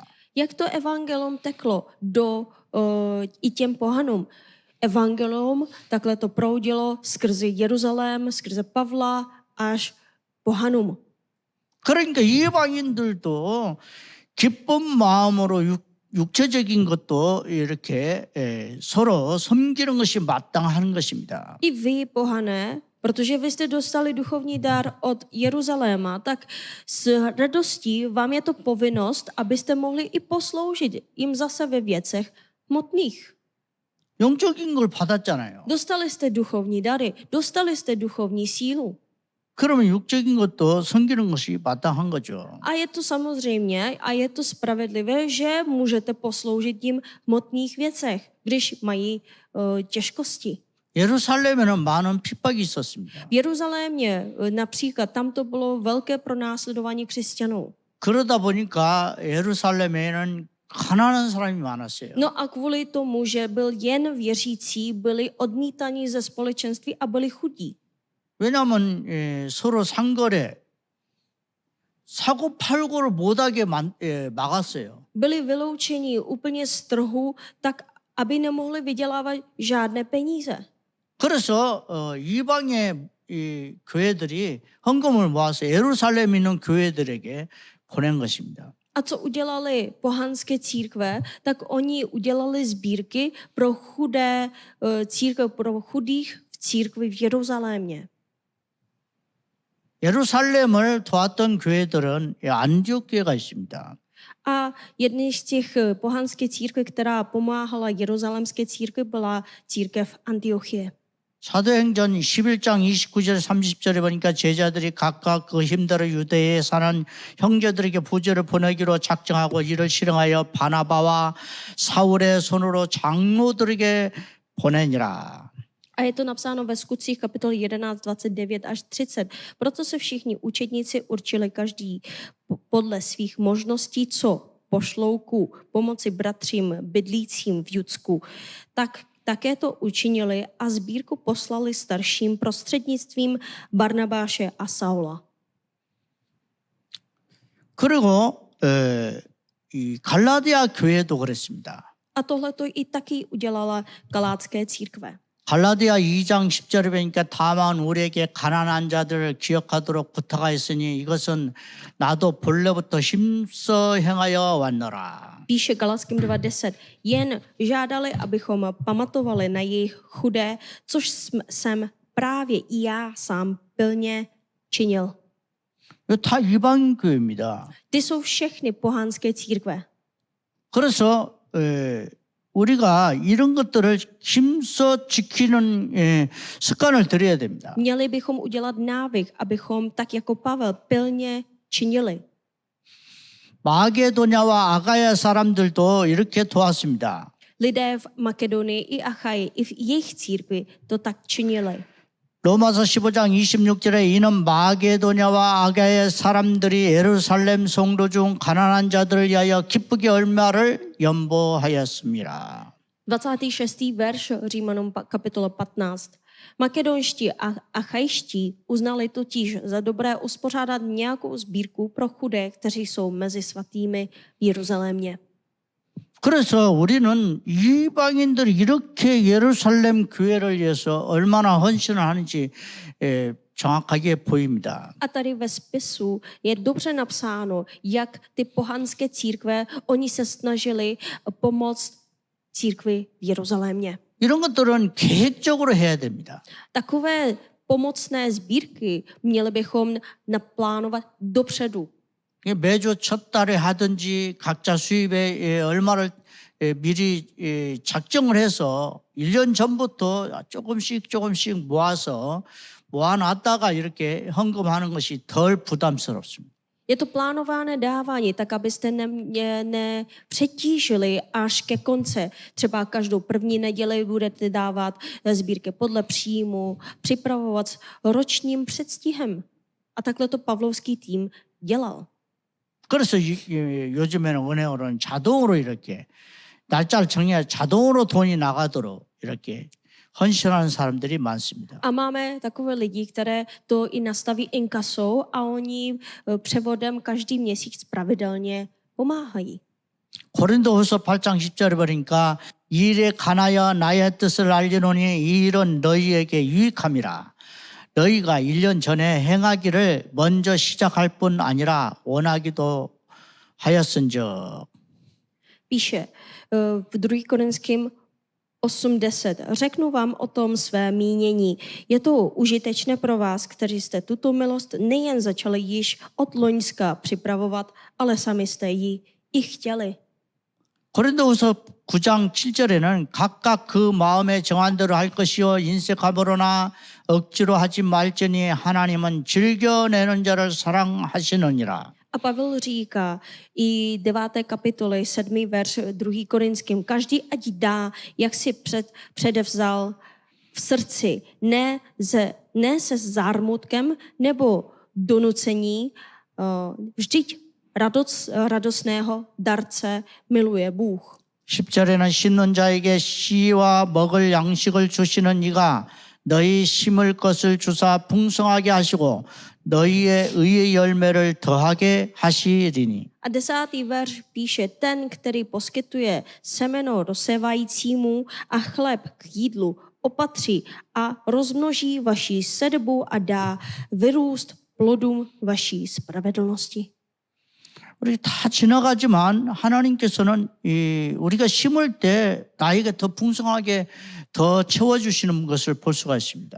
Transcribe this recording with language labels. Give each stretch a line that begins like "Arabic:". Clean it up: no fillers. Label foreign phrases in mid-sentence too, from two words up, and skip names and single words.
Czech: Jak to evangelium teklo i těm pohanům? Evangelium takhle to proudilo skrze Jeruzalém, skrze Pavla až pohanům.
Korean: 그러니까 이방인들도 기쁜 마음으로 육체적인 것도 이렇게 서로 섬기는 것이 마땅한 것입니다.
Czech: I vy, pohané, protože vy jste dostali duchovní dar od Jeruzaléma, tak s radostí vám je to povinnost, abyste mohli i posloužit jim zase ve věcech hmotných.
Korean: 영적인 걸 받았잖아요.
Czech: Dostali jste duchovní dary, dostali jste duchovní sílu.
Korean: 그러면 육적인 것도 섬기는 것이 마땅한 거죠.
Czech: A je to samozřejmě a je to spravedlivé, že můžete posloužit jim v hmotných věcech, když mají těžkosti.
Korean: 예루살렘에는 많은 핍박이 있었습니다.
Czech: V Jeruzalémě například tam to bylo velké pronásledování křesťanů.
Korean: 그러다 보니까 예루살렘에는 가난한 사람이 많았어요.
Czech: No a kvůli tomu, že byl jen věřící, byli odmítaní ze společenství a byli chudí.
Korean: 왜냐하면 서로 상거래, 사고 팔고를 못하게 막았어요.
Czech: Byli vyloučeni úplně z trhu, tak aby nemohli vydělávat žádné peníze.
Korean: 그래서 이방의 교회들이 헌금을 모아서 예루살렘에 있는 교회들에게 보낸 것입니다.
Czech: A co udělali pohanské církve, tak oni udělali sbírky pro chudé církve, pro chudých v církvi v Jeruzalémě.
Korean: 예루살렘을 도왔던 교회들은 안디옥 교회가 있습니다.
Czech: A jedný z těch pohanských církví, která pomáhala jeruzalémské církvi, byla církev Antiochie.
Korean: 사도행전 11장 29절 30절에 보니까 제자들이 각각 그 힘들어 유대에 사는 형제들에게 부제를 보내기로 작정하고 이를 실행하여 바나바와 사울의 손으로 장로들에게 보내니라.
Czech: A je to napsáno ve Skutcích kapitol 11, 29 až 30. Proto se všichni učedníci určili každý podle svých možností, co pošlou ku pomoci bratřím bydlícím v Judsku. Také to učinili a sbírku poslali starším prostřednictvím Barnabáše a Saula.
Korean: 그리고 이 갈라디아 교회도 그랬습니다.
Czech: A tohle to i taky udělala galátské církve.
Korean: 갈라디아 2장 10절에 보니까 다만 우리에게 가난한 자들을 기억하도록 부탁하였으니 이것은 나도 본래부터 힘써 행하여 왔노라.
Czech: Píše Galackým 2.10. Jen žádali, abychom pamatovali na jejich chudé, což jsem právě i já sám pilně činil.
Korean: 이거 다 이방 교회입니다.
Czech: Ty jsou všechny pohanské církve.
Korean: 그래서 우리가 이런 것들을 힘써 지키는 습관을 들여야 됩니다.
Czech: Měli bychom udělat návyk, abychom tak jako Pavel pilně činili.
Korean: 마게도냐와 아가야 사람들도 이렇게 도왔습니다.
Czech: Lidé v Makedonii i Achaji, i v jejich církvi to tak činili.
Korean: 로마서 15장 26절에 이는 마게도냐와 아가야 사람들이 예루살렘 성도 중 가난한 자들을 위하여 기쁘게 얼마를 연보하였습니다.
Czech: 26. verš Římanům kapitola 15. Makedonští a achajští uznali totiž za dobré uspořádat nějakou sbírku pro chudé, kteří jsou mezi svatými v Jeruzalémě.
Korean: 그래서 우리는 이방인들이 이렇게 예루살렘 교회를 위해서 얼마나 헌신을 하는지 정확하게 보입니다.
Czech: A tady ve spisu je dobře napsáno, jak ty pohanské církve, oni se snažili pomoct církvi v Jeruzalémě.
Korean: 이런 것들은 계획적으로 해야 됩니다.
Czech: Takové pomocné sbírky měli bychom naplánovat dopředu.
Korean: 매주 첫 달에 하든지 각자 수입에 얼마를 미리 작정을 해서 1년 전부터 조금씩 모아서 모아놨다가 이렇게 헌금하는 것이 덜 부담스럽습니다.
Czech: Je to plánované dávání, tak abyste nepřetížili až ke konce. Třeba každou první neděli budete dávat sbírky podle příjmu, připravovat s ročním předstihem. A takhle to pavlovský tým dělal.
Korean: 그래서 요즘에는 은행으로는 자동으로 이렇게 날짜를 정해야 자동으로 돈이 나가도록 이렇게 헌신하는 사람들이 많습니다.
Czech: A máme takové lidi, které to i nastaví inkasou a oni převodem každý měsíc pravidelně pomáhají.
Korean: 고린도후서 8장 10절에 보니까 이 일에 관하여 나의 뜻을 알리노니 이 일은 너희에게 유익함이라. 너희가 1년 전에 행하기를 먼저 시작할 뿐 아니라 원하기도 하였은즉.
Czech: Píše v 2. Korinským 8.10. Řeknu vám o tom své mínění. Je to užitečné pro vás, kteří jste tuto milost nejen začali již od loňska připravovat, ale sami jste ji i chtěli.
Korean: 고린도후서 9장 7절에는 각각 그 마음에 정한 대로 할 것이요 인색함으로나 억지로 하지 말지니 하나님은 즐겨내는 자를 사랑하시느니라.
Czech: A Pavel říká i 9. kapitoly 7. verš 2. Korinským. Každý ať dá, jak si předevzal v srdci, ne se zármutkem nebo donucení, vždyť radostného darce miluje Bůh.
Korean: 10절에는 심는 자에게 씨와 먹을 양식을 주시는 이가 너희 심을 것을 주사 풍성하게 하시고 너희의 의의 열매를 더하게 하시리니.
Czech: A 10. verš píše, ten, který poskytuje semeno rozsévajícímu a chléb k jídlu, opatří a rozmnoží vaši sedbu a dá vyrůst plodům vaší spravedlnosti.
Korean: 우리 다 지나가지만 하나님께서는 우리가 심을 때 나에게 더 풍성하게 더 채워주시는 것을 볼 수가 있습니다.